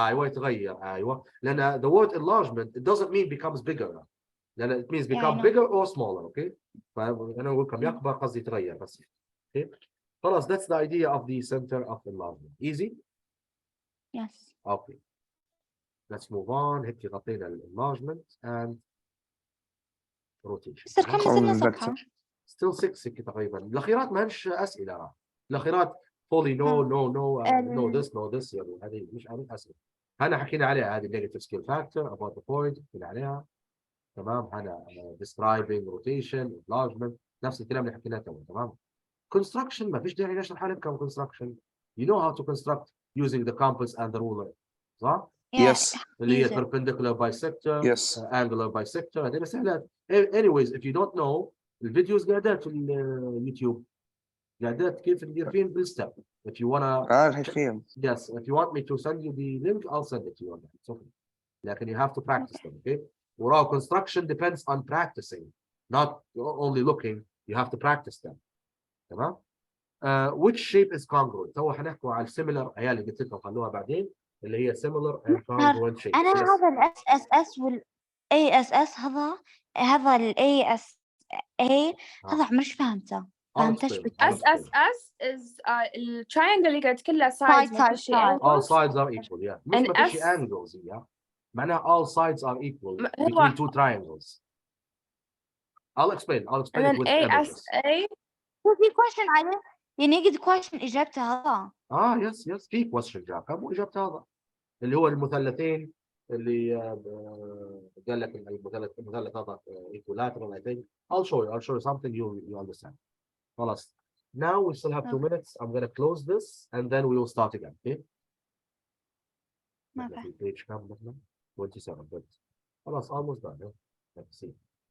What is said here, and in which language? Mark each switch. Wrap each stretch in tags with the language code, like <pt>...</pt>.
<ar>يتغير لان</ar> <en>the word enlargement it doesn't mean becomes bigger</en> <ar>لان</ar> <en>it means become bigger or smaller okay</en> <ar>فانا اقول لكم يكبر قصدي يتغير بس</ar> <en>okay</en> <ar>خلاص</ar> <en>that's the idea of the center of enlargement easy yes okay let's move on</en> <ar>هيك غطينا</ar> <en>enlargement and rotation.</en> <ar>صار كم نزلنا صفحة؟</ar> <en>Still</en> <ar>6 تقريبا. الأخيرات ما هنش أسئلة. الأخيرات</ar> <en>fully no this</en> <ar>يعني هذه مش أسئلة. هنا حكينا عليها هذه negative scale factor about the point حكينا عليها. تمام هنا describing rotation enlargement نفس الكلام اللي حكيناه تمام. Construction ما فيش داعي نشرح لكم construction.</ar> <en>You know how to construct using the compass and the ruler.</en> <ar>صح؟</ar> <en>Yes.</en> <ar>اللي هي perpendicular bisector, angular bisector هذه سهلات.</ar> <en>Anyways if you don't know</en> <ar>الفيديوز قاعدات في اليوتيوب قاعدات كيف ندير فين بالستep.</ar> <en>If you wanna yes if you want me to send you the link I'll send it to you. It's okay.</en> <ar>لكن</ar> <en>you have to practice them. Okay.</en> <ar>وراو</ar> <en>construction depends on practicing not only looking you have to practice them.</en> <ar>تمام.</ar> <en>Which shape is congruent؟</en> <ar>تو حنحكوا على similar عيال اللي قلت لكم خلوها بعدين اللي هي</ar> <en>similar and congruent shape.</en> <ar>أنا هذا ال SSS وال ASS هذا ال ASA هذا مش فهمته. فهمتش</ar> <en>SSS is the triangle</en> <ar>اللي قاعد كلها</ar> <en>sides. All sides are equal. Yeah.</en> <ar>مش ما فيش angles yeah. معناها</ar> <en>all sides are equal between two triangles. I'll explain it with images.</en> <ar>في question عليه يعني يجي question إجابته هذا. yes في question جاك مو إجابته هذا اللي هو المثلثين اللي قال لك المثلث هذا equilateral</ar> <en>I think. I'll show you something you understand.</en> <ar>خلاص.</ar> <en>Now we still have 2 minutes. I'm gonna close this and then we will start again. Okay. Page</en> <ar>كم</ar> <en>27</en> <ar>خلاص</ar> <en>almost done. Let's see.</en>